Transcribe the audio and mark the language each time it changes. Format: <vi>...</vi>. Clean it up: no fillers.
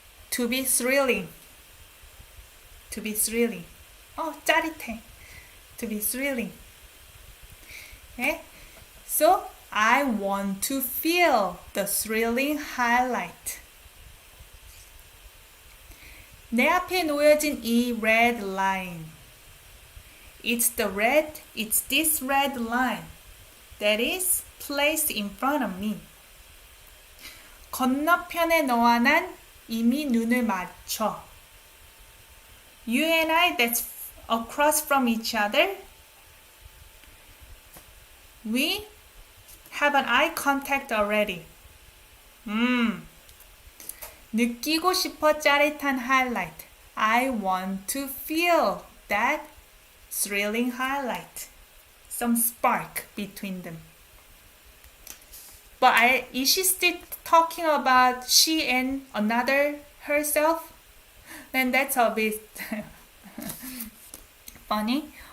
<en>To be thrilling. To be thrilling. 짜릿해. To be thrilling. Okay, so I want to feel the thrilling highlight.</en> <ko>내 앞에 놓여진 이</ko> <en>red line. It's this red line that is placed in front of me.</en> <ko>건너편에 너와 난 이미 눈을 맞춰.</ko> <en>You and I, that's across from each other. We have an eye contact already.</en> <ko>느끼고 싶어 짜릿한 highlight.</ko> <en>I want to feel that thrilling highlight. Some spark between them. But is she still talking about she and another herself? Then that's a bit funny.</en>